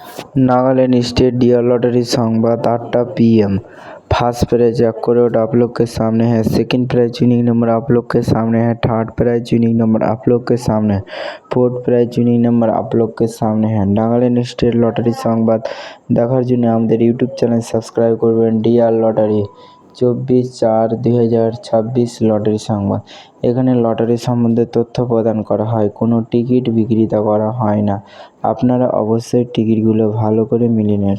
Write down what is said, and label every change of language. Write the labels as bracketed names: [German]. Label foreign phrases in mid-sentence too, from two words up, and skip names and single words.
[Bangla] নাগাল্যান্ড স্টেট ডিয়ার লটারি সংবাদ 8টা PM। [English] first prize jackpot [Hindi] आप लोग के सामने है। [English] second prize winning number [Hindi] आप लोग के सामने है। [English] third prize winning number [Hindi] आप लोग के सामने है। [English] fourth prize winning number [Hindi] आप लोग के सामने है। [Bangla] নাগাল্যান্ড স্টেট লটারি সংবাদ দেখার জন্য আমাদের ইউটিউব চ্যানেল সাবস্ক্রাইব করবেন। ডিয়ার লটারি 24/4/2026 লটারি সংবাদ। এখানে লটারি সম্বন্ধে তথ্য প্রদান করা হয়, কোনো টিকিট বিক্রিতা করা হয় না। আপনারা অবশ্যই টিকিটগুলো ভালো করে মিলিয়ে নিন।